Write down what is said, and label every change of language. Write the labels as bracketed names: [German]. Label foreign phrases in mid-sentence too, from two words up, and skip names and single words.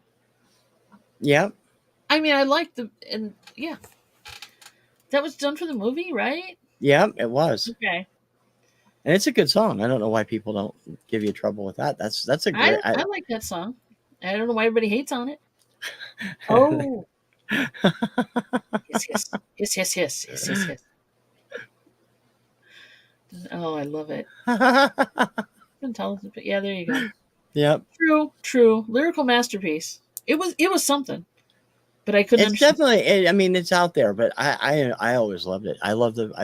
[English] Yep, I mean, I like and yeah, that was done for the movie, right? yep, it was. Okay, And it's a good song. I don't know why people don't give you trouble with that. That's a great. I like that song. I don't know why everybody hates on it. Oh, hiss hiss hiss hiss hiss hiss hiss hiss. Oh, I love it. Intelligent, but yeah, there you go. Yep. True. Lyrical masterpiece. It was something, but I couldn't It's understand. definitely. I mean, it's out there, but I always loved it. I love the.